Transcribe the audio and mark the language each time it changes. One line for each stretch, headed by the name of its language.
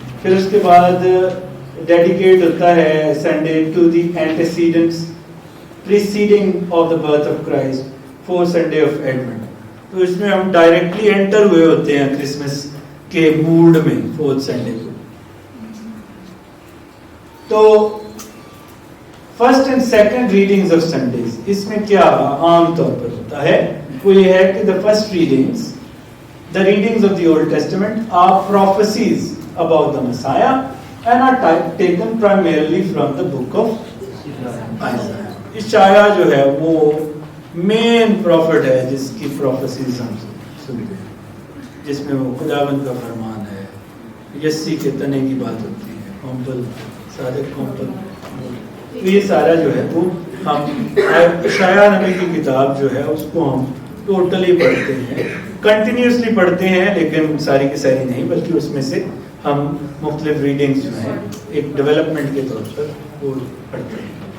Urdu: پھر اس کے بعد ڈیڈیکیٹ ہوتا ہے Sunday to the antecedents
English: preceding of the birth of Christ, fourth Sunday of Advent.
Urdu: تو اس میں ہم ڈائریکٹلی انٹر ہوئے ہوتے ہیں کرسمس کے موڈ میں فورتھ سنڈے کو. تو first and second readings of Sundays, اس میں کیا عام طور پر ہوتا ہے وہ یہ ہے کہ
English: the first readings, the readings of the Old Testament are prophecies about the Messiah and are taken primarily from the book of Isaiah.
Urdu: اشعیا جو ہے وہ مین پروفٹ ہے جس کی پروفیسیز ہم سنتے ہیں, جس میں وہ خداوند کا فرمان ہے, یسی کے تنے کی بات ہوتی ہے, کومپل صادق کومپل, یہ سارا جو ہے وہ ہم اشعیا نبی کی کتاب جو ہے اس کو ہم ٹوٹلی پڑھتے ہیں, کنٹینیوسلی پڑھتے ہیں, لیکن ساری کی ساری نہیں بلکہ اس میں سے ہم مختلف ریڈنگز جو ہیں ایک ڈیولپمنٹ کے طور پر وہ پڑھتے ہیں.